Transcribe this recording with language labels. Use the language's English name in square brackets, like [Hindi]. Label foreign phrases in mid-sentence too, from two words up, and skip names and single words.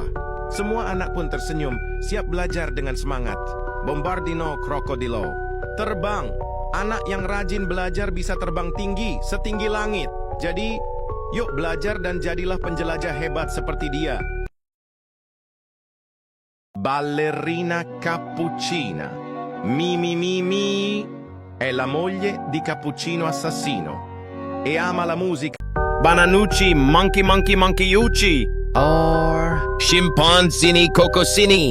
[Indonesian] Semua anak pun tersenyum, siap belajar dengan semangat. Bombardino Crocodilo. Terbang. Anak yang rajin belajar bisa terbang tinggi, setinggi langit. Jadi, yuk belajar dan jadilah penjelajah hebat seperti dia. [Italian] Ballerina Cappuccina. Mi. È la moglie di Cappuccino assassino. E ama la musica. Bananucci, Monkeyucci. Or Scimpanzini Cocosini.